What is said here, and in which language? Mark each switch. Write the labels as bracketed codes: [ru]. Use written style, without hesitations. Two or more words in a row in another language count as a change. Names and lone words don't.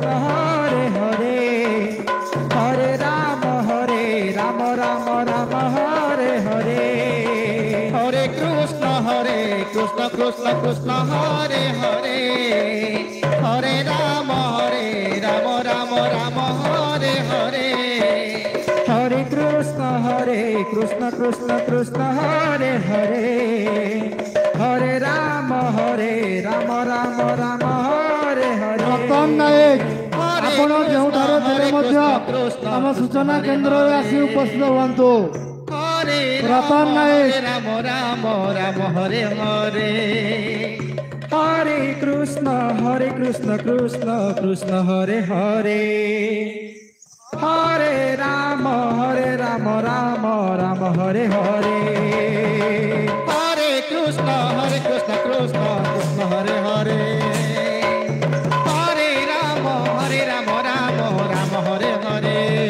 [sa] हरे हरे हरे राम राम राम हरे हरे हरे कृष्ण कृष्ण कृष्ण हरे हरे हरे राम राम राम हरे हरे हरे कृष्ण कृष्ण कृष्ण हरे हरे हरे राम राम राम हरे हरे [or] रतन नायक आपण ଯେଉଁଠାରେ ଥିଲେ ମଧ୍ୟ ଆମ ସୂଚନା କେନ୍ଦ୍ରରେ ଆସି ଉପସ୍ଥିତ ହୁଅନ୍ତୁ। [sa] हरे [or] रतन नायक [sa] राम राम हरे हरे हरे कृष्ण कृष्ण कृष्ण हरे हरे हरे राम राम राम हरे हरे हरे कृष्ण कृष्ण कृष्ण हरे हरे हरे राम राम राम हरे हरे